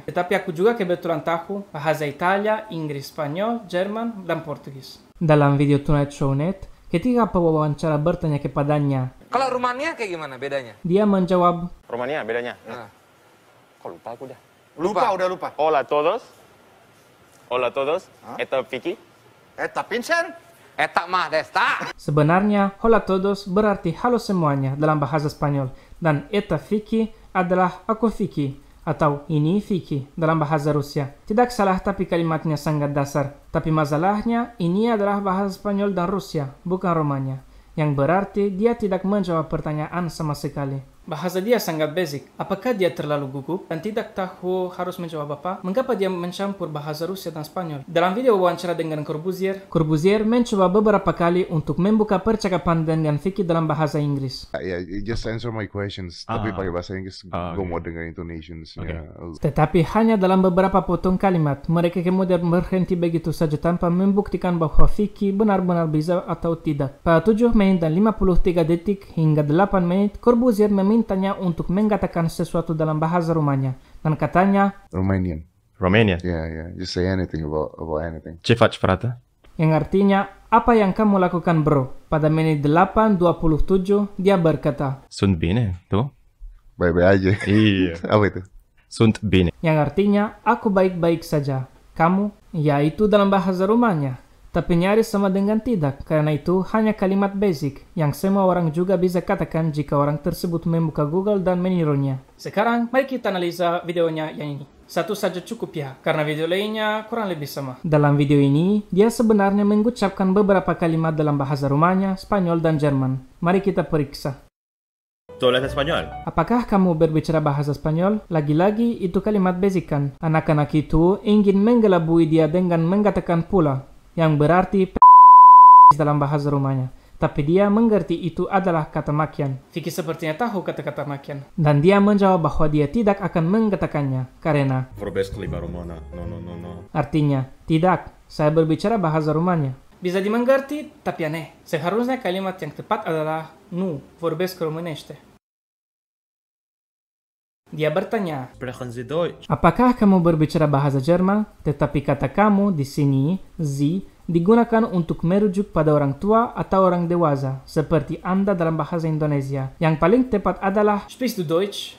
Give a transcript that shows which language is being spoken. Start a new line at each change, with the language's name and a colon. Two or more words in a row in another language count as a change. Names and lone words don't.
Indonesian: Tetapi aku juga kebetulan tahu bahasa Italia, Inggris, Spanyol, Jerman, dan Portugis. Dalam video Tonight Show Net, ketika pewawancara bertanya kepadanya, kalau Rumania kayak gimana bedanya? Dia menjawab, Rumania bedanya? Kok lupa aku dah. Udah lupa.
Spanish: Hola a todos. Hola a todos. Eta Vicky.
Russian: Eta Vincent. Eta mah desta.
Indonesian: Sebenarnya,
Spanish: hola todos
Indonesian: berarti halo semuanya dalam bahasa Spanyol, dan eta Vicky adalah aku Vicky, atau ini Vicky dalam bahasa Rusia. Tidak salah, tapi kalimatnya sangat dasar. Tapi masalahnya, ini adalah bahasa Spanyol dan Rusia, bukan Romania, yang berarti dia tidak menjawab pertanyaan sama sekali. Bahasa dia sangat basic. Apakah dia terlalu gugup dan tidak tahu harus menjawab apa? Mengapa dia mencampur bahasa Rusia dan Spanyol? Dalam video wawancara dengan Corbuzier mencoba beberapa kali untuk membuka percakapan dengan Vicky dalam bahasa Inggris.
English: Yeah, just answer my questions.
Indonesian: Tapi pakai bahasa Inggris, gue mau dengar intonations. Tetapi hanya dalam beberapa potong kalimat, mereka kemudian berhenti begitu saja tanpa membuktikan bahwa Vicky benar-benar bisa atau tidak. Pada 7 menit dan 53 detik hingga 8 menit, Corbuzier memintanya untuk mengatakan sesuatu dalam bahasa Rumania, dan katanya
English: Romanian. Yeah. Just say anything about anything.
Romanian: Ce faci, frate?
Indonesian: Yang artinya, apa yang kamu lakukan bro? Pada menit 8:27 dia berkata,
Romanian: Sunt bine, tu?
Indonesian: Baik-baik aja. Iya. Apa itu?
Romanian: Sunt bine.
Indonesian: yang artinya aku baik-baik saja. Kamu? Ya, itu dalam bahasa Rumania. Tapi nyaris sama dengan tidak, karena itu hanya kalimat basic yang semua orang juga bisa katakan jika orang tersebut membuka Google dan menirunya. Sekarang, mari kita analisa videonya yang ini. Satu saja cukup ya, karena video lainnya kurang lebih sama. Dalam video ini, dia sebenarnya mengucapkan beberapa kalimat dalam bahasa Rumania, Spanyol, dan Jerman. Mari kita periksa.
Spanish: ¿Tú hablas español?
Indonesian: Apakah kamu berbicara bahasa Spanyol? Lagi-lagi itu kalimat basic kan? Anak-anak itu ingin menggelabui dia dengan mengatakan pula, yang berarti dalam bahasa Rumania. Tapi dia mengerti itu adalah kata makian. Vicky sepertinya tahu kata-kata makian. Dan dia menjawab bahwa dia tidak akan mengatakannya, karena
Romanian: Vorbesc limba română. No.
Indonesian: artinya, tidak, saya berbicara bahasa Rumania. Bisa dimengerti, tapi aneh. Seharusnya kalimat yang tepat adalah
Romanian: nu, vorbesc românește.
Indonesian: Dia bertanya,
German: Sprechen Sie Deutsch?
Indonesian: apakah kamu berbicara bahasa Jerman? Tetapi kata kamu di sini, Sie, digunakan untuk merujuk pada orang tua atau orang dewasa, seperti Anda dalam bahasa Indonesia. Yang paling tepat adalah,
German: Sprichst du Deutsch?